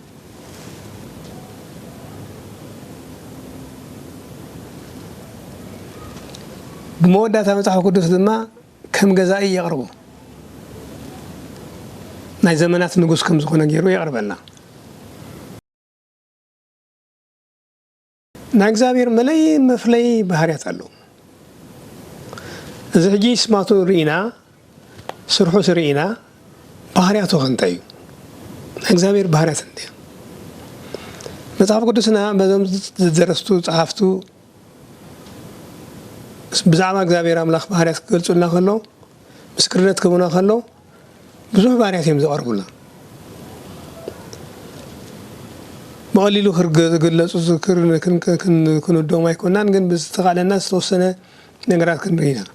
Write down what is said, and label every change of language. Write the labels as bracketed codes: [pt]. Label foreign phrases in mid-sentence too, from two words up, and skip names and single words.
[ti] ብመወዳእታ መጽሓፍ ቅዱስ ድማ ከም ገዛኢ የቅርቡ ናይ ዘመናት ንጉስ ከም ዝኾነ ገይሩ ይቀርበልና ናይ እግዚአብሔር መፍለይ ባህሪያት አለው እዚ ሕጂ ስማቱ ርኢና ስርሑ ስርኢና ባህሪያቱ እንታይ እዩ እግዚአብሔር ባህሪያት እንዴ መጽሐፍ ቅዱስና በዞም ዝደረስቱ ጸሐፍቱ ብዛዕባ እግዚአብሔር አምላክ ባህሪያት ክገልጹልና ከሎ ምስክርነት ክቡና ከሎ ብዙሕ ባህሪያት እዮም ዘቀርቡልና በቀሊሉ ክግለጹ ዝክር ክንወዶም አይኮናን ግን ብዝተቃለና ዝተወሰነ ነገራት ክንርኢና